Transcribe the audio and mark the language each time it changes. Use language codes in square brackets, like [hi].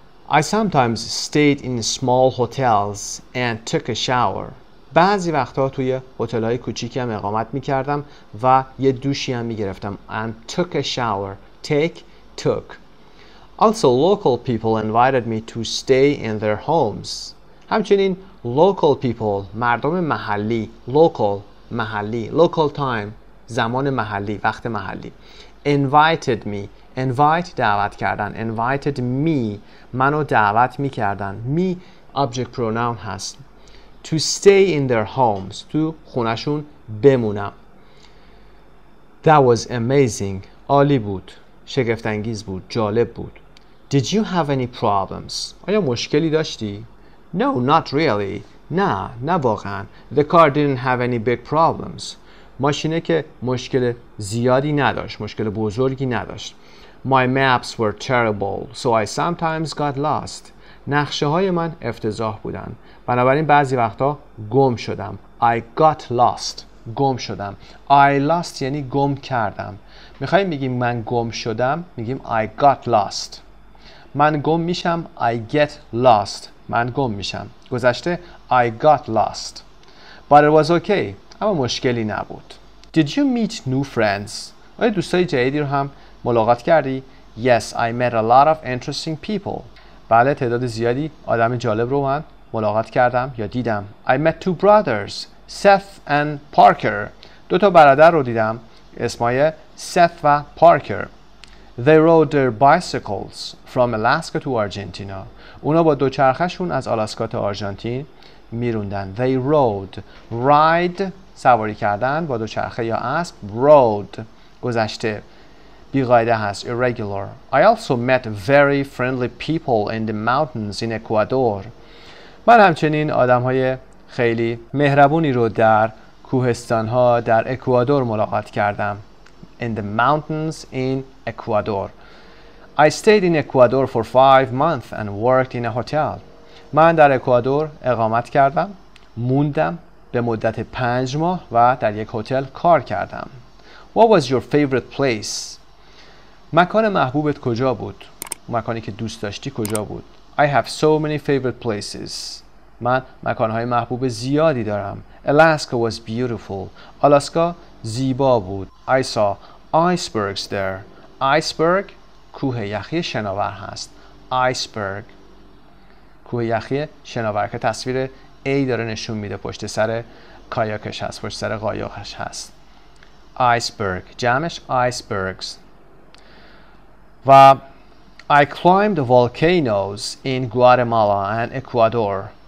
[en] I sometimes stayed in small hotels and took a shower. [fa] بعضی وقتا توی هتل‌های کوچیکی هم اقامت می‌کردم و یه دوشی هم می‌گرفتم. [en] And took a shower. Take, took. Also, local people invited me to stay in their homes. [fa] همچنین [en] local people, [fa] مردم محلی. [en] Local, محلی. Local time, [fa] زمان محلی، وقت محلی. [en] Invited me. [fa] Invite دعوت کردن. [en] Invited me [fa] منو دعوت میکردن. [en] Me object pronoun هست. To stay in their homes. [fa] تو خونشون بمونم. [en] That was amazing. [fa] عالی بود. شگفت‌انگیز بود. جالب بود. [en] Did you have any problems? [fa] آیا مشکلی داشتی؟ [en] No, not really. [fa] نه واقعا. The car didn't have any big problems. ماشینه که مشکل زیادی نداشت. مشکل بزرگی نداشت. [en] My maps were terrible, so I sometimes got lost. [fa] نقشه های من افتضاح بودن. بنابراین بعضی وقتا گم شدم. [en] I got lost. [fa] گم شدم. I lost یعنی گم کردم. میخواییم بگیم من گم شدم، میگیم [en] I got lost. [fa] من گم میشم. [en] I get lost. [fa] من گم میشم. [en] گذشته I got lost. But it was okay. [fa] اما مشکلی نبود. [en] Did you meet new friends? [fa] آیا دوستای جدیدی رو هم ملاقات کردی؟ [en] Yes, I met a lot of interesting people. [fa] بله، تعداد زیادی آدم جالب رو من ملاقات کردم یا دیدم. [en] I met two brothers, Seth and Parker. [fa] 2 تا برادر رو دیدم. اسمای Seth و Parker. [en] They rode their bicycles from Alaska to Argentina. [fa] اونا با دوچرخه‌شون از آلاسکا تا آرژانتین میروندن. [en] They rode. [fa] Ride سواری کردن با دوچرخه یا اسب. Rode گذشته بی‌قاعده هست. [en] Irregular. I also met very friendly people in the mountains in Ecuador. [fa] من همچنین آدم‌های خیلی مهربونی رو در کوهستان‌ها در اکوادور ملاقات کردم. [en] In the mountains in Ecuador. I stayed in Ecuador for 5 months and worked in a hotel. [fa] من در اکوادور اقامت کردم، موندم به مدت 5 ماه و در یک هتل کار کردم. [en] What was your favorite place? [fa] مکان محبوبت کجا بود؟ مکانی که دوست داشتی کجا بود؟ [en] I have so many favorite places. [fa] من مکانهای محبوب زیادی دارم. [en] Alaska was beautiful. [fa] آلاسکا زیبا بود. [en] I saw icebergs there. [fa] Iceberg کوه یخی شناور هست. Iceberg کوه یخی شناور که تصویر A داره نشون میده، پشت سر کایاکش هست، پشت سر قایقش هست. [en] Iceberg جمعش icebergs. و I climbed volcanoes in Guatemala and Ecuador.